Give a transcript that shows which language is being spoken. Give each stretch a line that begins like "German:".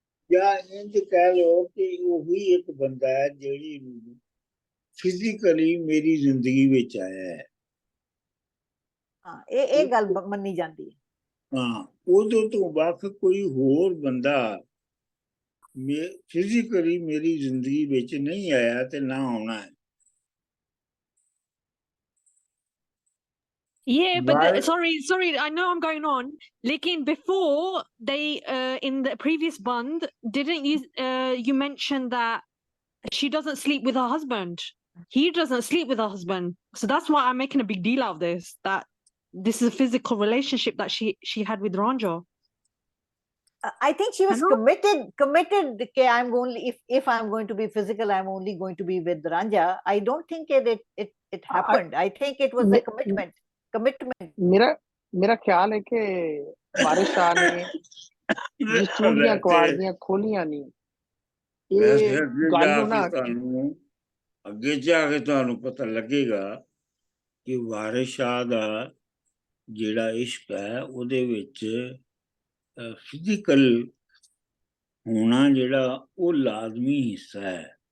Punjabi: ਜਾਂ ਇੰਜ ਕਹਿ ਲਓ ਕਿ ਉਹੀ ਇੱਕ ਬੰਦਾ ਹੈ ਜਿਹੜੀ ਫਿਜ਼ੀਕਲੀ ਮੇਰੀ ਜ਼ਿੰਦਗੀ ਵਿੱਚ ਆਇਆ ਹੈ। ਹਾਂ, ਇਹ ਗੱਲ ਮੰਨੀ ਜਾਂਦੀ ਹੈ। ਹਾਂ, ਉਦੋਂ ਤੋਂ ਵੱਖ ਕੋਈ ਹੋਰ ਬੰਦਾ ਫਿਜ਼ੀਕਲੀ ਮੇਰੀ ਜ਼ਿੰਦਗੀ ਵਿੱਚ ਨਹੀਂ ਆਇਆ ਤੇ ਨਾ ਆਉਣਾ ਹੈ।
English: Yeah, but sorry, I know I'm going on. Lekin before they in the previous bond, didn't you mention that she doesn't sleep with her husband? He doesn't sleep with her husband. So that's why I'm making a big deal out of this, that this is a physical relationship that she had with Ranja. I think she was committed that I'm only, if I'm going to be physical, I'm only going to be with Ranja. I don't think it happened. I think it was a commitment.
Punjabi: ਮੇਰਾ ਖਿਆਲ ਹੈ ਕਿ ਵਾਰਿਸ ਸ਼ਾਹ ਨੇ ਜਿਸ ਚੂੜ ਦੀਆਂ ਕਵਾੜੀਆਂ ਖੋਲੀਆਂ ਨਹੀਂ, ਇਹ ਗੱਲ ਨੂੰ ਨਾ ਤੁਹਾਨੂੰ ਅੱਗੇ ਜਾ ਕੇ ਤੁਹਾਨੂੰ ਪਤਾ ਲੱਗੇਗਾ ਕਿ ਵਾਰਿਸ ਸ਼ਾਹ ਦਾ ਜਿਹੜਾ ਇਸ਼ਕ ਹੈ ਉਹਦੇ ਵਿੱਚ ਫਿਜ਼ੀਕਲ ਹੋਣਾ ਜਿਹੜਾ ਉਹ ਲਾਜ਼ਮੀ ਹਿੱਸਾ ਹੈ।